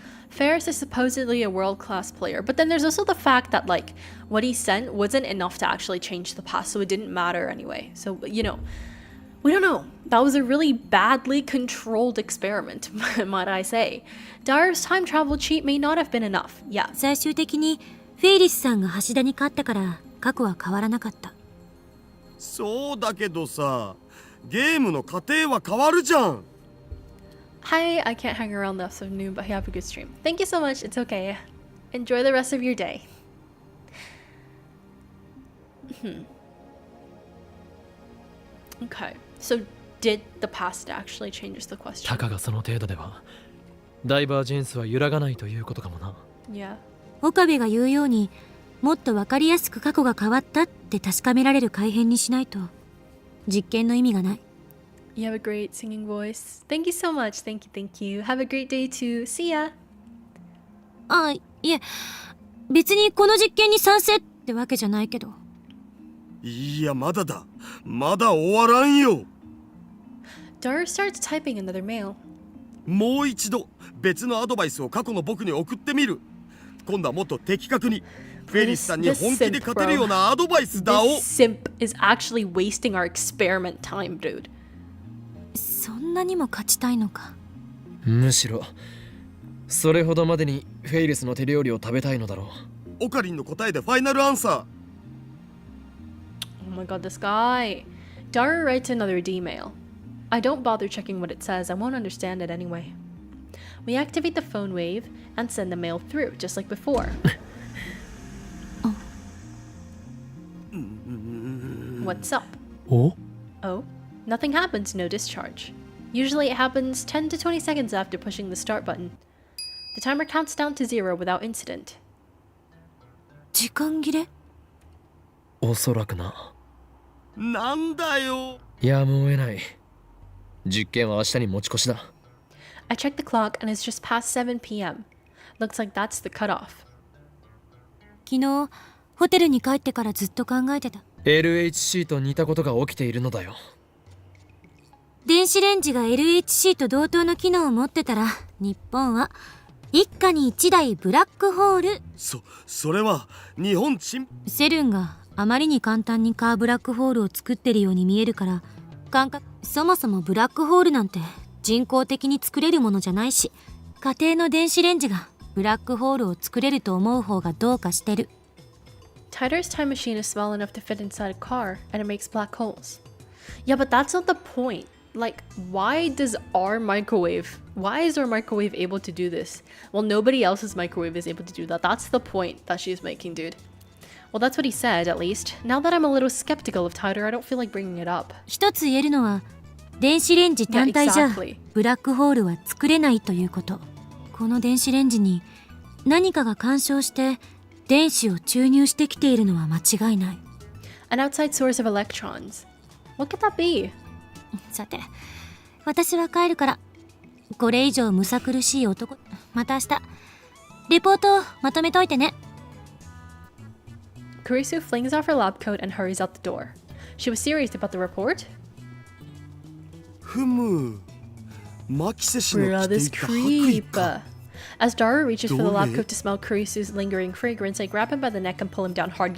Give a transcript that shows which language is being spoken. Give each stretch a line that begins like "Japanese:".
English: Ferris is supposedly a world-class player, but then there's also the fact that like what he sent wasn't enough to actually change the past, so it didn't matter anyway. So, you know, we don't know. That was a really badly controlled experiment, might I say. Daru's time travel cheat may not have been enough. Yeah.
Japanese: 最終的にフェイリスさんが橋田に勝ったから過去は変わらなかった。そうだけどさ、ゲームの過程は変わるじゃん。
English: Hi, I can't hang around the afternoon, but have a good stream. Thank you so much. It's okay. Enjoy the rest of your day. Okay, so did the past actually change the question?
Japanese: たかがその程度ではダイバージェンスは揺らがないということかもな。
English: Yeah.
Japanese: 岡部が言うようにもっと分かりやすく過去が変わったって確かめられる改変にしないと実験の意味がない。
English: You have a great singing voice. Thank you so much. Thank you, thank you. Have a great day too. See ya.
Japanese: あ、いえ、別にこの実験に賛成ってわけじゃないけど。いや、まだだ。まだ終わらんよ。
English: Daru starts typing another mail.
Japanese: もう一度別のアドバイスを過去の僕に送ってみる。今度はもっと的確にフェリスさんに本気で勝てるようなアドバイスだを。
English: This simp is actually wasting our experiment time, dude.
Japanese: そんなにも勝ちたいのか。むしろそれほどまでにフェイリスの手料理を食べたいのだろう。オカリンの答えでファイナルアンサー。
English: Oh my god, this guy. Daru writes another D-mail. I don't bother checking what it says. I won't understand it anyway. We activate the phone wave and send the mail through, just like before. What's up? Oh? Oh? Nothing happens, no discharge. Usually it happens 10 to 20 seconds after pushing the start button. The timer counts down to 0 without incident.
Japanese: 時間切れ？おそらくな。なんだよ。やむを得ない。実験は明日に持ち越しだ。
English: I checked the clock and it's just past 7 p.m. Looks like that's the cutoff.
Japanese: 昨日ホテルに帰ってからずっと考えてた。 LHC と似たことが起きているのだよ。電子レンジが LHC と同等の機能を持ってたら日本は一家に一台ブラックホール。それは日本沈。セルンがあまりに簡単にカーブラックホールを作ってるように見えるから感覚。そもそもブラックホールなんて人工的に作れるものじゃないし、家庭の電子レンジがブラックホールを作れると思う方がどうかしてる。
English: Tider's time machine is small enough to fit inside a car, and it makes black holes. Yeah, but that's not the point. Like, why is our microwave able to do this? Well, nobody else's microwave is able to do that. That's the point that she's making, dude. Well, that's what he said, at least. Now that I'm a little skeptical of Tider, I don't feel like bringing it up.
Japanese: 一つ言えるのは、電子レンジ単体じゃブラックホールは作れないということ。この電子レンジに何かが干渉して電子を注入してきているのは間違いない。
English: An outside source of electrons. What could that be?
Japanese: さて、私は帰るから。これ以上むさ苦しい男。また明日。レポートまとめといてね。
English: Kurisu flings off her lab coat and hurries out the door. She was serious about the report?
Japanese: ふむ。マキセ氏の
English: Bruh,
Japanese: 着て
English: this
Japanese: いた白衣
English: creep.
Japanese: か。
English: As Daru reaches for the lab Dore? coat to smell Kurisu's lingering fragrance, I grab him by the neck and pull him down hard.